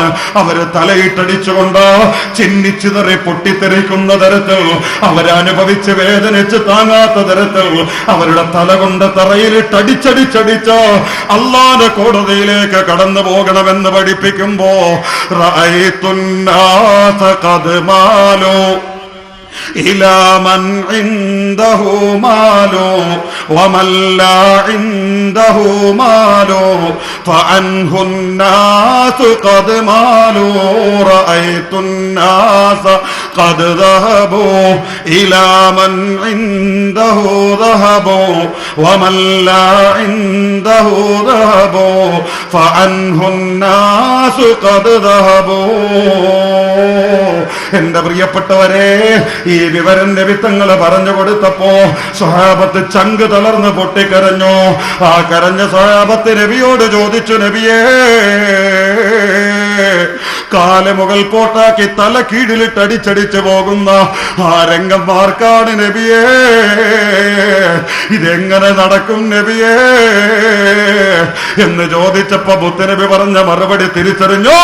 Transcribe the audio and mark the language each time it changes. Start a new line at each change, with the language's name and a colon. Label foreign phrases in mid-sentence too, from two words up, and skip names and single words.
Malayalam: അവര് തലയിട്ടടിച്ചുകൊണ്ട് ചിന്നിച്ചിതറി പൊട്ടിത്തെറിക്കുന്ന തരത്തിൽ, അവരനുഭവിച്ച് വേദനിച്ച് താങ്ങാത്ത തരത്തിൽ അവരുടെ തല കൊണ്ട് തറയിലിട്ടടിച്ചടിച്ചടിച്ച് അല്ലാഹുവിന്റെ കോടതിയിലേക്ക് കടന്നു പോകണമെന്ന് പഠിപ്പിക്കുമ്പോ
Arabic: رأيت الناس قد مالوا إلى من عنده مال ومن لا عنده مال فعنه الناس قد مالوا رأيت الناس قد ذهبوا إلى من عنده ذهب ومن لا عنده ذهب فعنه الناس قد ذهبوا.
Malayalam: എന്റെ പ്രിയപ്പെട്ടവരെ, ഈ വിവരം നബി തങ്ങൾ പറഞ്ഞു കൊടുത്തപ്പോ സ്വഹാബത്ത് ചങ്ക് തളർന്ന് പൊട്ടിക്കരഞ്ഞു. ആ കരഞ്ഞ സ്വഹാബത്ത് നബിയോട് ചോദിച്ചു, നബിയേ, കാല് മുകൾ കോട്ടാക്കി തല കീഴിലിട്ട് അടിച്ചടിച്ചു പോകുന്ന ആ രംഗം മാർക്കാണ് നബിയേ, ഇതെങ്ങനെ നടക്കും നബിയേ എന്ന് ചോദിച്ചപ്പോ മുത്തുനബി പറഞ്ഞ മറുപടി തിരിച്ചറിഞ്ഞു.